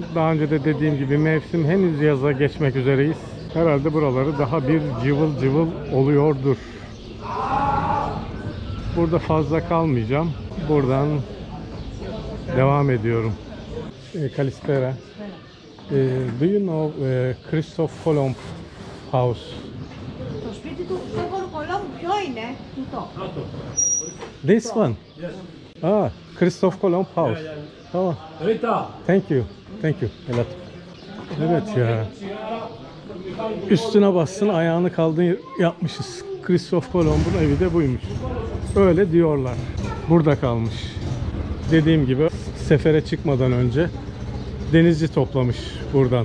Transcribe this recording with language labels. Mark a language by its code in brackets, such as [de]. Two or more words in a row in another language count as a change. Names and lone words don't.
[tr] Daha önce de dediğim gibi mevsim henüz yaza geçmek üzereyiz. Herhalde buraları daha bir cıvıl cıvıl oluyordur. Burada fazla kalmayacağım. Buradan devam ediyorum. [el] Kalispera. [en] Do you know Christoph Kolomb House? [el] Το σπίτι του Χριστόφορου Κολόμβου ποιο είναι? Τούτο. [en] This one? Ah, Christoph Kolomb House. Tamam. Thank you. Thank you. [tr] Evet ya. Üstüne bassın, ayağını kaldın yapmışız. Christoph Kolomb'un evi de buymuş. Öyle diyorlar. Burada kalmış. Dediğim gibi sefere çıkmadan önce denizci toplamış buradan.